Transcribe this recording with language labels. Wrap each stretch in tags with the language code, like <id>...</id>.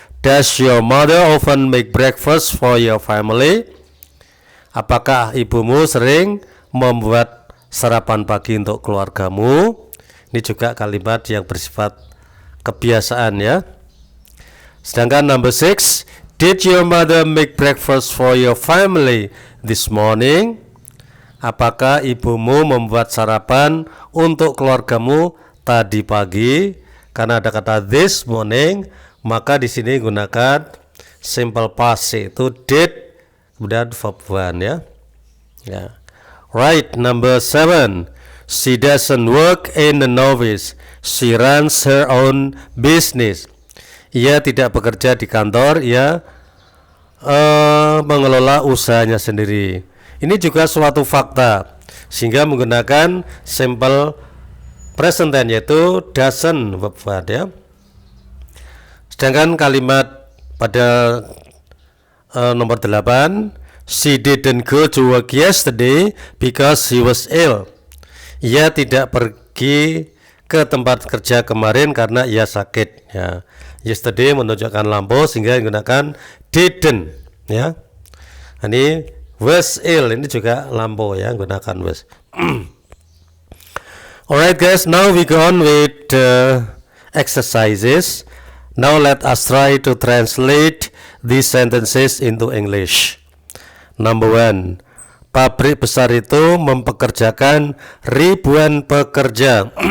<en>Does your mother often make breakfast for your family?</en> <id>Apakah ibumu sering membuat sarapan pagi untuk keluargamu? Ini juga kalimat yang bersifat kebiasaan ya.</id> <en>Sedangkan number 6. Did your mother make breakfast for your family this morning?</en> <id>Apakah ibumu membuat sarapan untuk keluargamu tadi pagi? Karena ada kata</id> <en>this morning,</en> <id>maka di sini gunakan simple past, yaitu did kemudian verb 1 ya. Ya.</id> <en>Right, number 7. She doesn't work in an office. She runs her own business.</en> <id>Ia tidak bekerja di kantor, ia mengelola usahanya sendiri. Ini juga suatu fakta, sehingga menggunakan simple present tense, yaitu doesn't verb 1 ya. Sedangkan kalimat pada nomor 8,</id> <en>she didn't go to work yesterday because she was ill.</en> <id>Ia tidak pergi ke tempat kerja kemarin karena ia sakit ya. Yesterday menunjukkan lampau, sehingga digunakan didn't ya. Ini was ill, ini juga lampau ya, gunakan was.</id> <en>Alright guys, now we go on with exercises. Now let us try to translate these sentences into English. Number 1.</en> <id>Pabrik besar itu mempekerjakan ribuan pekerja.</id>